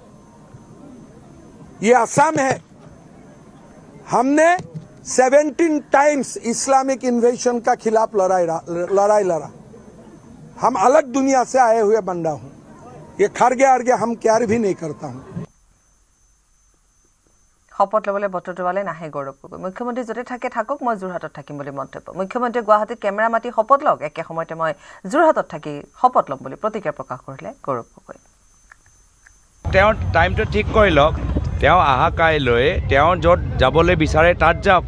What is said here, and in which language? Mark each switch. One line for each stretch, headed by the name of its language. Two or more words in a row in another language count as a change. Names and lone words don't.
Hindi: ये असम है, हमने 17
English: times Islamic invasion
Hindi: का खिलाफ लड़ाई लड़ा। हम अलग दुनिया से आए हुए बंदा हूं। ये खड़गे आरगे हम केयर भी नहीं करता हूं।
Assamese: শপত ল'বলৈ বটটোৱালে নাহে গৌৰৱ গগৈ। মুখ্যমন্ত্ৰী য'তে থাকে থাকক, মই যোৰহাটত থাকিম বুলি মন্তব্য। মুখ্যমন্ত্ৰীয়ে গুৱাহাটীত কেমেৰা মাতি শপত লওক, একে সময়তে মই যোৰহাটত থাকি শপত ল'ম বুলি প্ৰতিক্ৰিয়া প্ৰকাশ কৰিলে গৌৰৱ গগৈ। তেওঁ টাইমটো ঠিক কৰি লওক, তেওঁ অহা কাইলৈ তেওঁ য'ত যাবলৈ বিচাৰে তাত যাওক।